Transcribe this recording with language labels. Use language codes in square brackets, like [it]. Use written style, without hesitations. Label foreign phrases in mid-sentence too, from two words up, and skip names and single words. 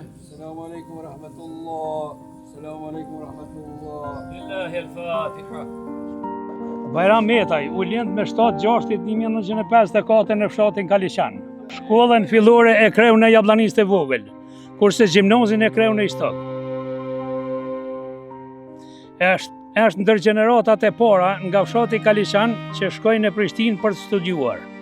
[ar] السلام عليكم ورحمة الله. السلام عليكم ورحمة الله. لله الفاتحة. [sq] Bajram Metaj, u lind me 7/6/1954 në fshatin Kaliqan. Shkollën fillore e kreu në Jabllanisë të vogël, kurse gjimnazin e kreu në Istok. Është ndër gjeneratat e para nga fshati Kaliqan që shkojnë në Prishtinë për të studiuar.